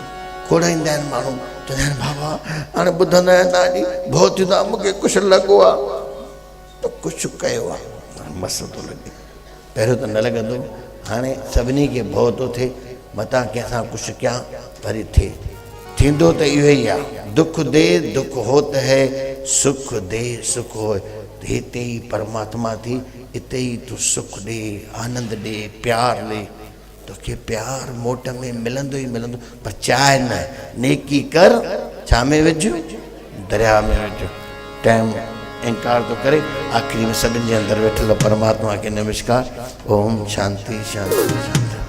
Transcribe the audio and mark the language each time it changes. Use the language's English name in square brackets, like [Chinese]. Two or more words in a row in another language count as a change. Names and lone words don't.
[Sindhi] खोड़ाईंदा आहिनि माण्हू, चवंदा आहिनि बाबा हाणे ॿुधंदा आहिनि तव्हांजी भउ थींदो आहे, मूंखे कुझु लॻो आहे त कुझु कयो आहे, मस थो लॻे। पहिरियों त न लॻंदो, हाणे सभिनी खे भउ थो थिए, मतां कंहिंसां कुझु कयां वरी थिए, थींदो त इहो ई आहे। [Hindi] दुख दे दुख होत है, सुख दे सुख हो, [Sindhi] हिते ई परमात्मा थी, हिते ई तूं सुख ॾे, आनंद ॾे, प्यार ॾे, तोखे प्यार मोट में मिलंदो ई मिलंदो। पर चाहे न, नेकी कर, छा में विझ, दरिया में विझ। टाइम इनकार थो करे, आख़िरी में सभिनि जे अंदरि वेठल परमात्मा खे नमस्कार। [Sanskrit] ओम शांति शांति शांति।